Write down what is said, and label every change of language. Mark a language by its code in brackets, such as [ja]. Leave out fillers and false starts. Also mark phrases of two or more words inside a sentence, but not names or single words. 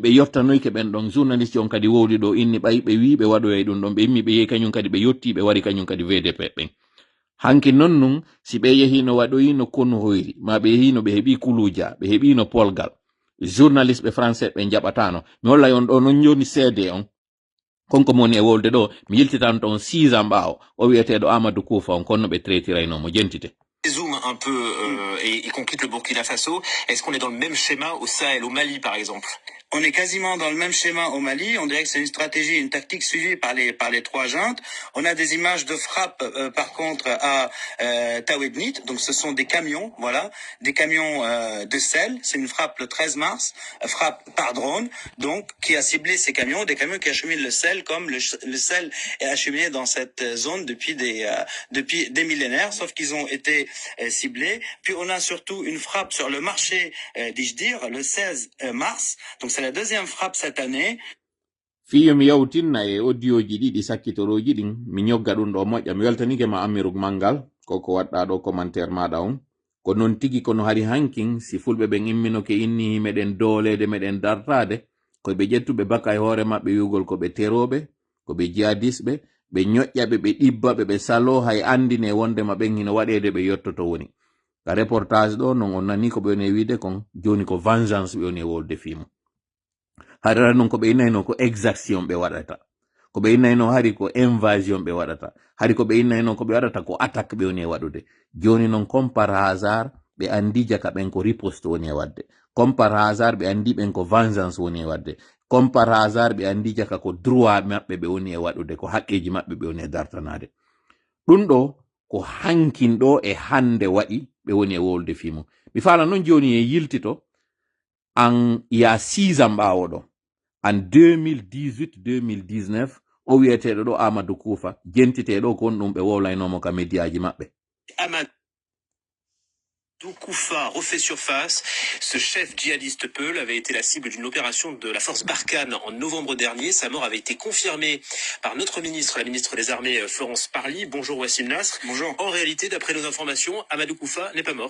[ff] ɓe yottanoyke ɓen ɗon journaliste on kadi wowli ɗo inni ɓay ɓe wi ɓe waɗoyay ɗum ɗon ɓe immi ɓe yehi kañum kadi ɓe yotti ɓe wari kañum kadi VDP ɓen hanki non nun si ɓe yehino waɗoyino konu hoyri ma ɓe yehino ɓe heɓi kuluja ɓe heɓino polgal journaliste ɓe français ɓe jaɓatano mi holla on ɗo non joni seede on konko moni e wolde ɗo mi yiltitano to on 6 ans ɓaawo o wiyeteɗo Amadou Koufa on konno ɓe traitiraynomo jentite [fr] Zoom un peu et qu'on quitte le Burkina Faso, est-ce qu'on est dans le même schéma au Sahel, au Mali par exemple? On est quasiment dans le même schéma au Mali. On dirait que c'est une stratégie, une tactique suivie par les trois juntes. On a des images de frappe, par contre, à Tawednit. Donc, ce sont des camions, voilà, des camions de sel. C'est une frappe le 13 mars, frappe par drone, donc qui a ciblé ces camions, des camions qui acheminent le sel, comme le sel est acheminé dans cette zone depuis des millénaires, sauf qu'ils ont été ciblés. Puis, on a surtout une frappe sur le marché d'Ijdir le 16 mars. Donc, c'est la deuxième frappe cette année. [ff] Fiyo mi yawtinna e audioji ɗiɗi sakkitoroji ɗin mi ñogga ɗum ɗo moƴƴa mi weltanike ma amiruk mangal koko waɗɗa ɗo commentaire maɗa on ko non tigi kono hari hankin si fulɓe ɓen imminoke inni meɗen doolede meɗen dartade koɓe ƴettuɓe bakka e hoore maɓɓe wiugol koɓe teroɓe koɓe jihadisɓe ɓe ñoƴƴaɓe ɓe ɗibbaɓe ɓe salo hay andine wondema ɓen hino waɗede ɓe yettoto woni ka reportage ɗo non on nani ko ɓe woni e wiide kon joni ko vengeance ɓe woni e wolde fimo harira non ko ɓe innayno ko exaction ɓe waɗata ko ɓe innayno hari ko invasion ɓe waɗata hari ko ɓe innayno ko ɓe waɗata ko attaque ɓe woni e waɗude joni non [fr] comme par hasard [ff] ɓe andi jaka ɓen ko riposte woni e wadde [fr] comme par hasard [ff] ɓe andi ɓen ko vengeance woni e wadde [fr] comme par hasard [ff] ɓe andi jaka ko droit maɓɓe ɓe woni e waɗude ko haqqeji maɓɓe ɓe woni e dartanade ɗum ɗo ko hankinɗo e hande waɗi ɓe woni e wolde fimo mi fala noon joni e yiltito en ya 6 ans ɓawo ɗo en 2018-2019 o wiyeteɗo ɗo Amadou Koufa jentiteɗo ko on ɗum ɓe wowlaynomo ka médiaji maɓɓe. [fr] Amadou Koufa refait surface. Ce chef djihadiste Peul avait été la cible d'une opération de la force Barkhane en novembre dernier. Sa mort avait été confirmée par notre ministre, la ministre des Armées Florence Parly. Bonjour Wassim Nasr. Bonjour. En réalité, d'après nos informations, Amadou Koufa n'est pas mort.